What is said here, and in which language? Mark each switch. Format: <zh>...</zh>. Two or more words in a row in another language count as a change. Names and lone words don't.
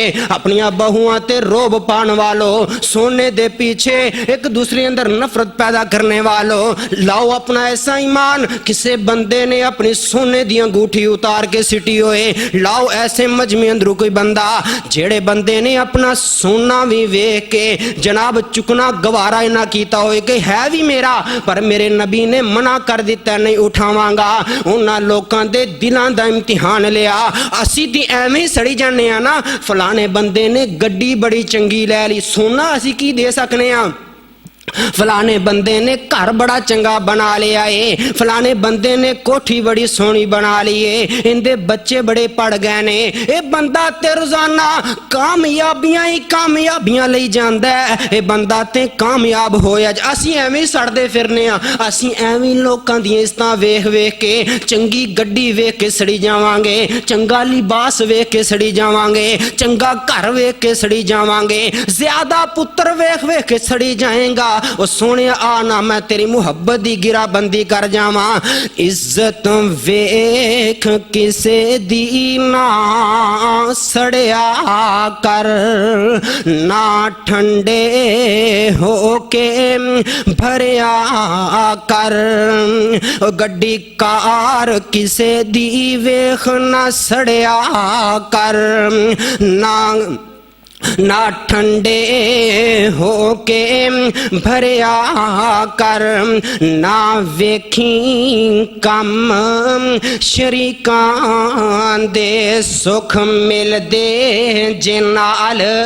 <pa>اپنی بہوان تے روب پان والو، سونے دے پیچھے ایک دوسرے اندر نفرت پیدا کرنے والو، لاؤ اپنا ایسا ایمان کسے بندے نے اپنی سونے دی انگوٹھی اتار کے سٹی ہوئے، لاؤ ایسے مجمع اندرو کوئی بندہ جیڑے بندے نے اپنا سونا بھی ویکھ کے جناب چکنا گوارا نہ کیتا ہوئے کہ ہے بھی میرا پر میرے نبی نے منع کر دیتا نہیں اٹھاواں گا، انہاں لوکاں دے دلاں دا امتحان لیا۔ اسی دی ایویں سڑی جانے ہیں نا، فلانے بندے نے گڈی بڑی چنگی لے لی، سونا اسی کی دے سکنے ہیں، فلانے بندے نے گھر بڑا چنگا بنا لیا ہے، فلانے بندے نے کوٹھی بڑی سونی بنا لی ہے، اندے بچے بڑے پڑھ گئے نے، اے بندہ تے روزانہ کامیابیاں لئی جاندا ہے، اے بندہ تے کامیاب ہویا جا۔ اسی ایویں سڑدے پھرنے ہاں، اسی ایویں لوکاں دی عزتاں ویکھ ویکھ کے چنگی گڈی ویکھ کے سڑی جاواں گے، چنگا لباس ویکھ کے سڑی جاواں گے، چنگا گھر ویکھ کے سڑی جاواں گے، زیادہ پتر ویکھ ویکھ کے سڑی جائیں گا۔ او سونے آنا میں تیری محبت دی گرا بندی کر جاواں، عزت ویکھ کسے دی نہ سڑیا کر، نہ ٹھنڈے ہو کے بھریا کر، گڈی کار کسے دی ویکھ نہ سڑیا کر، نہ ٹھنڈے ہو کے بھریا کر، نہ ویکھیں کم شریکان دے، سکھ مل دے جنال</pa>